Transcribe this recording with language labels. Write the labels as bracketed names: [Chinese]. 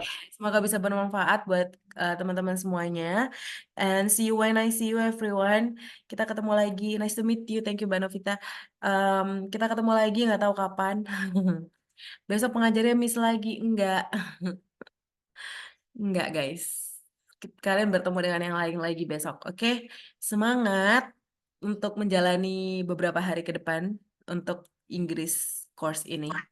[Indonesian] Semoga bisa bermanfaat buat teman-teman semuanya. [English] And see you when I see you everyone. [Indonesian] Kita ketemu lagi. [English] Nice to meet you. Thank you Mbak Novita. [Indonesian] Kita ketemu lagi nggak tahu kapan. Besok pengajarnya miss lagi. Enggak. Enggak guys. Kalian bertemu dengan yang lain lagi besok. Oke? Semangat untuk menjalani beberapa hari ke depan untuk Inggris course ini.